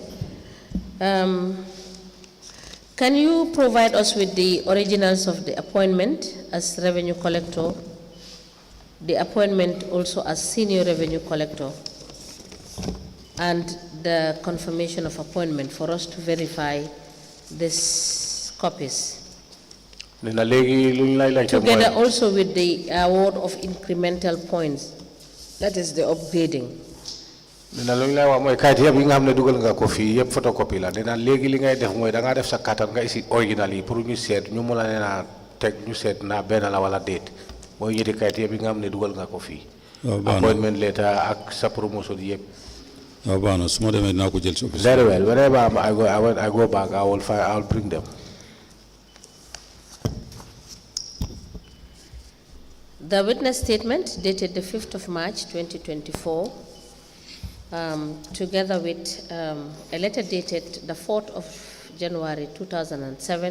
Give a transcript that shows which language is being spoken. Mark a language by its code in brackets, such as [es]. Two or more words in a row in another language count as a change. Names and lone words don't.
[en] Can you provide us with the originals of the appointment as revenue collector, the appointment also as senior revenue collector, and the confirmation of appointment for us to verify these copies? Together also with the award of incremental points, that is the upgrading. [wo] Nena lu ñu lay wax mooy kayit yëpp yi nga xam ne dugal nga ko fii yëpp photocopie la nena léegi li ngay def mooy da ngaa def sa kàttan nga isi original yi pour ñu seet ñu mun a nena teg ñu seet na benn la wala déet mooy ñetti kayit yëpp yi nga xam ne dugal nga ko fii. [en] Appointment letter [wo] ak sa promotion yëpp. waaw baax na su ma demee dinaa ko jël si office. [en] Very well. Whenever I go back, I will bring them. The witness statement dated the 5th of March 2024, together with a letter dated the 4th of January 2007.